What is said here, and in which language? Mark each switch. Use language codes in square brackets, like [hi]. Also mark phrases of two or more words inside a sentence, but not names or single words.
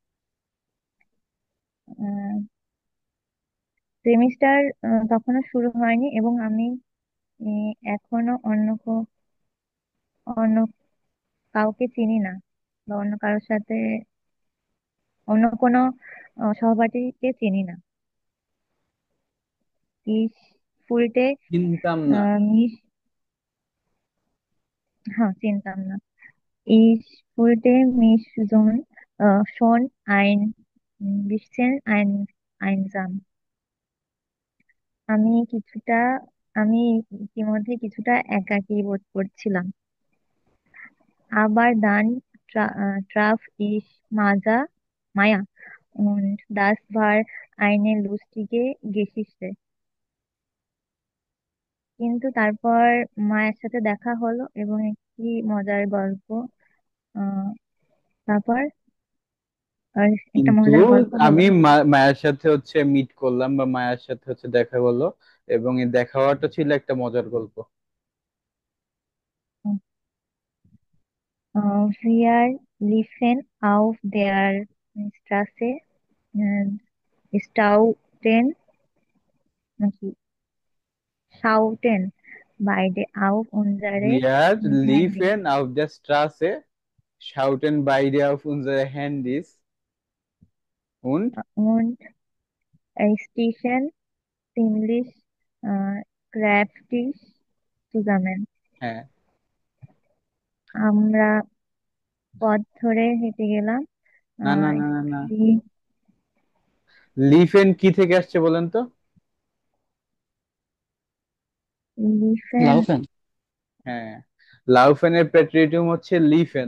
[bn] সেমিস্টার তখনও শুরু হয়নি এবং আমি এখনো অন্য কাউকে চিনি না বা অন্য কারোর সাথে অন্য কোনো সহপাঠীকে চিনি না। [de] Ich fühlte [bn] চিনতাম না। mich, হ্যাঁ চিনতাম না। [de] Ich fühlte mich schon ein bisschen einsam. [bn] আমি কিছুটা আমি ইতিমধ্যে কিছুটা একাকী বোধ করছিলাম। [de] Aber dann traf ich Maja. und das war eine lustige Geschichte. [bn] কিন্তু তারপর মায়ের সাথে দেখা হলো এবং একটি মজার গল্প আহ তারপর একটা কিন্তু মজার গল্প হলো। আমি মায়ের সাথে হচ্ছে মিট করলাম বা মায়ের সাথে হচ্ছে দেখা হলো, এবং এই দেখা হওয়াটা ছিল একটা মজার গল্প। [de] Wir liefen auf der Straße, äh, staunten, নাকি schauten beide auf unsere Wir Handys liefen auf der Straße, schauten beide auf unsere Handys und und stießen ziemlich kräftig zusammen. [bn] হ্যাঁ, আমরা পথ ধরে হেঁটে গেলাম। না না আহ না না না, লি- লিফেন কি থেকে আসছে বলেন তো? [de] লিফেন। লাউফেন। [bn] হ্যাঁ, লাউফেনের প্যাট্রিয়টিম হচ্ছে লিফেন।